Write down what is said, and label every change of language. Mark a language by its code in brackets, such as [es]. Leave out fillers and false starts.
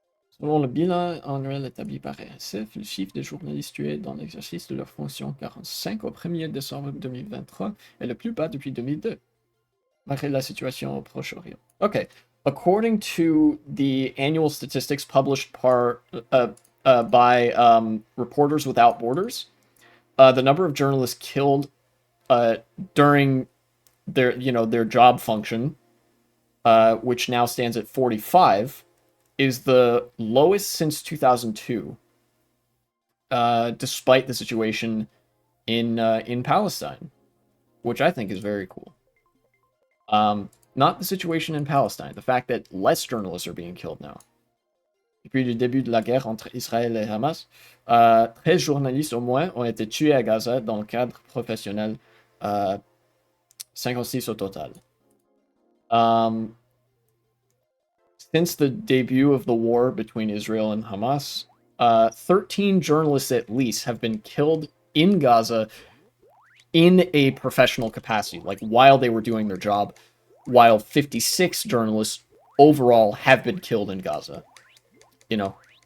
[fr] Selon le bilan annuel établi par RSF, le chiffre de journalistes tués dans l'exercice de leur fonction 45 au 1er décembre 2023 est le plus bas depuis 2002, malgré la situation au Proche-Orient. [en] Okay, according to the annual statistics published by Reporters Without Borders, the number of journalists killed during their job function, which now stands at 45, is the lowest since 2002, despite the situation in Palestine, which I think is very cool. Not the situation in Palestine, the fact that less journalists are being killed now. [fr] Depuis le début de la guerre entre Israël et Hamas, 13 journalistes au moins ont été tués à Gaza dans le cadre professionnel, 56 au total. [en] Since the debut of the war between Israel and Hamas, 13 journalists at least have been killed in Gaza in a professional capacity, like while they were doing their job, while 56 journalists overall have been killed in Gaza. You know.